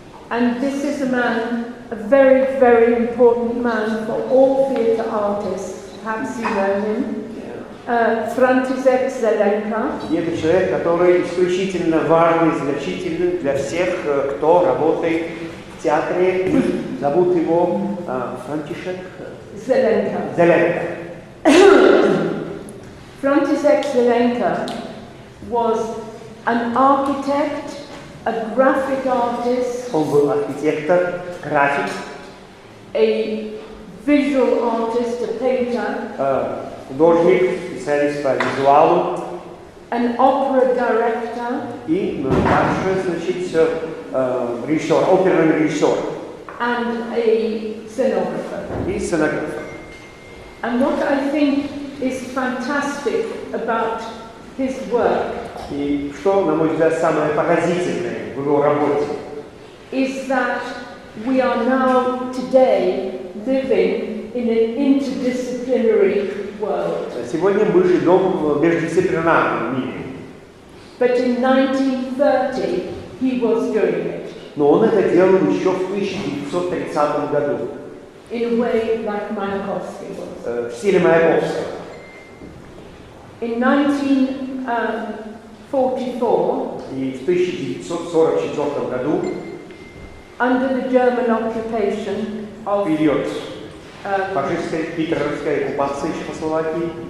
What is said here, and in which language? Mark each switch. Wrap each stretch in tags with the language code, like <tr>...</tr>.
<en>And this is a man, a very, very important man for all theatre artists. Perhaps you know him. František Zelenka.</en> <ru>Это человек, который исключительно важный, значительный для всех, кто работает в театре. Зовут его Франтишек Zelenka.</ru> <en>František Zelenka was an architect, a graphic artist.</en> <ru>Он был архитектор, график,</ru> <en>a visual artist, a painter,</en> <ru>художник, специалист по визуалу,</ru> <en>an opera director,</en> <ru>и также, значит, режиссер, оперный режиссер,</ru> <en>and a scenographer.</en> <ru>И сценографер.</ru> <en>And what I think is fantastic about his work</en> <ru>И что, на мой взгляд, самое поразительное в его работе,</ru> <en>is that we are now today living in an interdisciplinary world.</en> <ru>Сегодня мы живем в междисциплинарном мире.</ru> <en>But in 1930 he was doing it.</en> <ru>Но он это делал еще в 1930 году.</ru> <en>in a way like Mayakovsky was.</en> <ru>в стиле Маяковского.</ru> <en>In 1944,</en> <ru>И в 1944 году,</ru> <en>under the German occupation of</en> <ru>период фашистской гитлеровской оккупации Чехословакии,</ru>